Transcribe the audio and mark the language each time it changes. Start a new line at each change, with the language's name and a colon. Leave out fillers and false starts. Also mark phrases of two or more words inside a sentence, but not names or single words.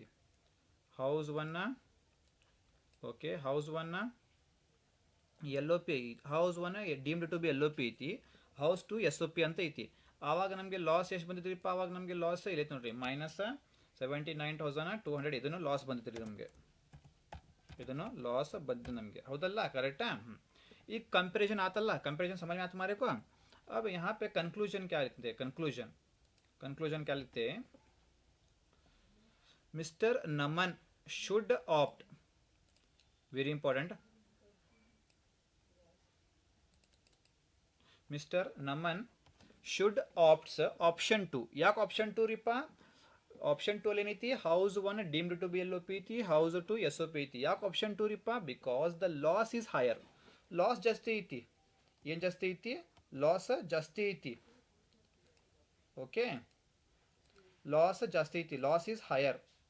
English: house one okay, house one LOP
Kannada: ಐತಿ.
English: house one deemed to be LOP
Kannada: ಐತಿ.
English: house two SOP
Kannada: ಅಂತ ಐತಿ. ಆವಾಗ ನಮಗೆ ಲಾಸ್ ಎಷ್ಟು ಬಂದಿದ್ರಿಪ್ಪ? ಆವಾಗ ನಮಗೆ ಲಾಸ್ ಇಲ್ಲೈತಿ ನೋಡ್ರಿ,
English: minus 79,200.
Kannada: ಇದನ್ನು ಲಾಸ್ ಬಂದಿತ್ತು ನಮಗೆ, ಇದನ್ನು ಲಾಸ್ ಬಂದಿದ್ದು ನಮಗೆ, ಹೌದಲ್ಲ? ಕರೆಕ್ಟಾ? ಈಗ
Hindi: कंपैरिजन आतल्ला, कंपैरिजन समझ में आता हमारे को. अब यहाँ पे कंक्लूजन क्या लिखते हैं? कंक्लूजन क्या लिखते हैं?
English: Mister Naman should opt, very important, Mister Naman should opts option 2.
Kannada: ಯಾಕೆ ಆಪ್ಷನ್ 2 ರೀಪ? ಆಪ್ಷನ್ 2 ಅಲ್ಲಿ ಏನೈತಿ?
English: house one deemed to be LOP
Kannada: ಐತಿ,
English: house two SOP
Kannada: ಐತಿ. ಯಾಕೆ ಆಪ್ಷನ್ 2 ರೀಪ?
English: because the loss is higher.
Kannada: ಲಾಸ್ ಜಾಸ್ತಿ ಐತಿ. ಏನು ಜಾಸ್ತಿ ಐತಿ? ಲಾಸ್ ಜಾಸ್ತಿ ಐತಿ. ಓಕೆ, ಲಾಸ್ ಜಾಸ್ತಿ ಐತಿ.
English: loss is higher.